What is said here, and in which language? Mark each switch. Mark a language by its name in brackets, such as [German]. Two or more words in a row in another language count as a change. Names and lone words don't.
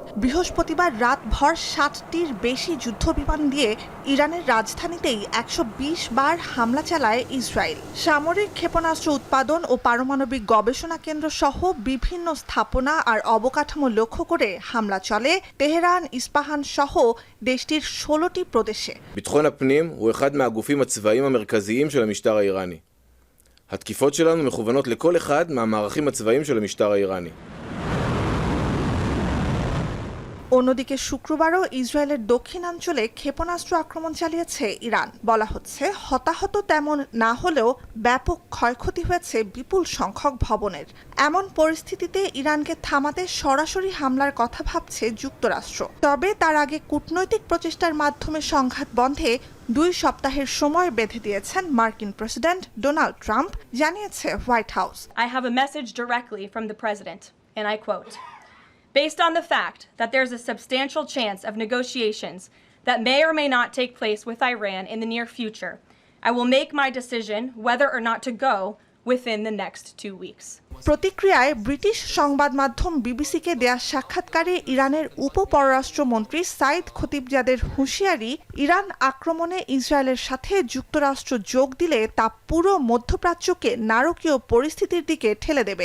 [Bangla] বৃহস্পতিবার রাতভর 60টির বেশি যুদ্ধবিমান দিয়ে ইরানের রাজধানীতেই 120 বার হামলা চালায় ইসরায়েল। সামরিক ক্ষেপণাস্ত্র উৎপাদন ও পারমাণবিক গবেষণা কেন্দ্র সহ বিভিন্ন স্থাপনা আর অবকাঠামো লক্ষ্য করে হামলা চলে তেহরান, ইস্পাহান সহ দেশটির 16টি প্রদেশে। [Hebrew] ביטחון הפנים הוא אחד מהגופים הצבאיים המרכזיים של המשטר האיראני. התקיפות שלנו מכוונות לכל אחד מהמערכים הצבאיים של המשטר האיראני. [Bangla] অন্যদিকে শুক্রবারও ইসরায়েলের দক্ষিণাঞ্চলে ক্ষেপণাস্ত্র আক্রমণ চালিয়েছে ইরান। বলা হচ্ছে হতাহত তেমন না হলেও ব্যাপক ক্ষয়ক্ষতি হয়েছে বিপুল সংখ্যক ভবনের। এমন পরিস্থিতিতে ইরানকে থামাতে সরাসরি হামলার কথা ভাবছে যুক্তরাষ্ট্র। তবে তার আগে কূটনৈতিক প্রচেষ্টার মাধ্যমে সংঘাত বন্ধে 2 সপ্তাহের সময় বেঁধে দিয়েছেন মার্কিন প্রেসিডেন্ট ডোনাল্ড ট্রাম্প, জানিয়েছে হোয়াইট হাউস। [English] I have a message directly from the president, and I quote, "Based on the fact that there's a substantial chance of negotiations that may or may not take place with Iran in the near future, I will make my decision whether or not to go within the next 2 weeks." [Bangla] প্রতিক্রিয়ায় ব্রিটিশ সংবাদ মাধ্যম বিবিসিকে দেয়া সাক্ষাৎকারে ইরানের উপপররাষ্ট্রমন্ত্রী সাইদ খতিবজাদের হুঁশিয়ারি, ইরান আক্রমণে ইসরায়েলের সাথে যুক্তরাষ্ট্র যোগ দিলে তা পুরো মধ্যপ্রাচ্যকে নারকীয় পরিস্থিতির দিকে ঠেলে দেবে।